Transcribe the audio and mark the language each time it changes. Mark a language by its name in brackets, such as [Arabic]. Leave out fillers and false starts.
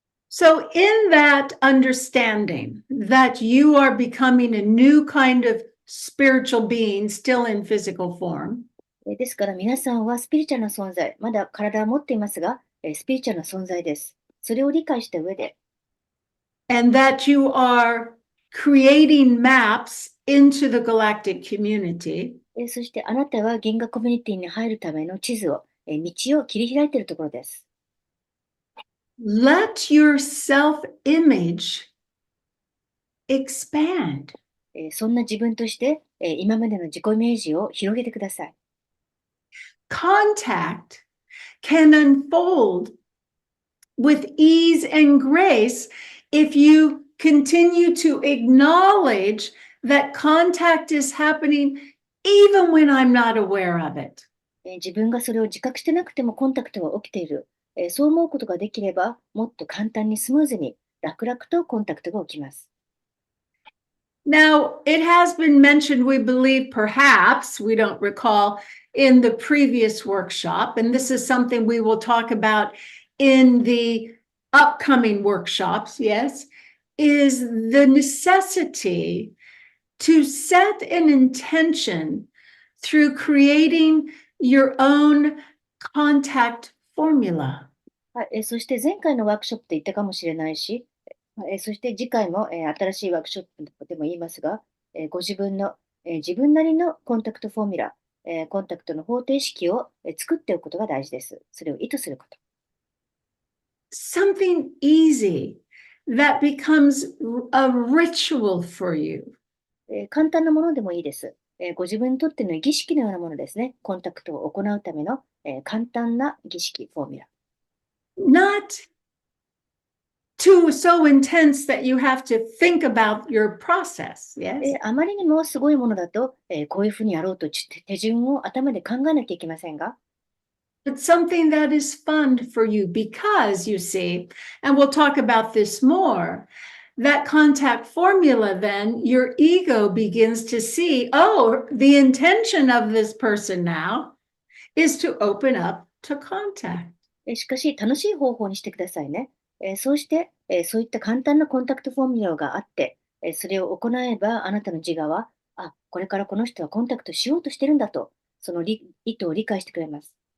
[English] So in that understanding that you are becoming a new kind of spiritual being still in physical form, [Japanese] ですから皆さんはスピリチュアルな存在、まだ体は持っていますが、スピリチュアルな存在です。それを理解した上で、 [English] and that you are creating maps into the galactic community, [Japanese] そしてあなたは銀河コミュニティに入るための地図を、道を切り開いているところです。 [English] let your self-image expand. [Japanese] そんな自分として、今までの自己イメージを広げてください。 [English] Contact can unfold with ease and grace if you continue to acknowledge that contact is happening even when I'm not aware of it. [Japanese] 自分がそれを自覚してなくてもコンタクトが起きている。そう思うことができれば、もっと簡単にスムーズに楽々とコンタクトが起きます。 [English] Now, it has been mentioned, we believe, perhaps, we don't recall, in the previous workshop, and this is something we will talk about in the upcoming workshops, yes, is the necessity to set an intention through creating your own contact formula. [Japanese] はい、そして前回のワークショップで言ったかもしれないし、そして次回も、新しいワークショップでも言いますが、ご自分の、自分なりのコンタクトフォーミュラ、コンタクトの方程式を、作っておくことが大事です。それを意図すること。 [English] Something easy that becomes a ritual for you. [Japanese] 簡単なものでもいいです。ご自分にとっての儀式のようなものですね。コンタクトを行うための、簡単な儀式、フォーミュラ。 [English] Not too so intense that you have to think about your process, yes? [Japanese] あまりにもすごいものだと、こういうふうにやろうと手順を頭で考えなきゃいけませんが、 [English] But something that is fun for you because you see, and we'll talk about this more, that contact formula, then your ego begins to see, oh, the intention of this person now is to open up to contact. [Japanese] しかし楽しい方法にしてくださいね。そうして、そういった簡単なコンタクトフォーミュラがあって、それを行えばあなたの自我は、あ、これからこの人はコンタクトしようとしてるんだと、その意図を理解してくれます。